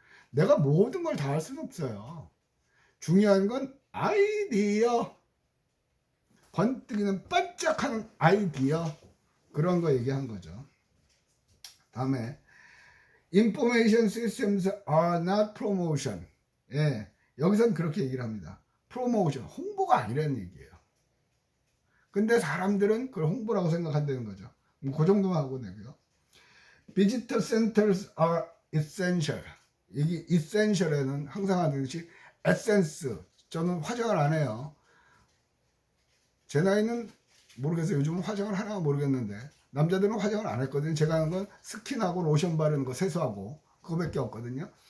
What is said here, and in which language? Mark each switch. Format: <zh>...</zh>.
<ko>내가 모든 걸 다 할 수는 없어요. 중요한 건 아이디어, 번뜩이는 반짝하는 아이디어, 그런 거 얘기한 거죠. 다음에</ko> <en>Information systems are not promotion.</en> <ko>예, 여기선 그렇게 얘기를 합니다. 프로모션, 홍보가 아니라는 얘기예요. 근데 사람들은 그걸 홍보라고 생각한다는 거죠. 그 정도만 하고 내고요.</ko> <en>Visitor centers are essential.</en> <ko>이게 essential에는 항상 하는 것이 에센스. 저는 화장을 안 해요. 제 나이는 모르겠어요. 요즘은 화장을 하나 모르겠는데 남자들은 화장을 안 했거든요. 제가 하는 건 스킨하고 로션 바르는 거 세수하고 그거밖에 없거든요.</ko>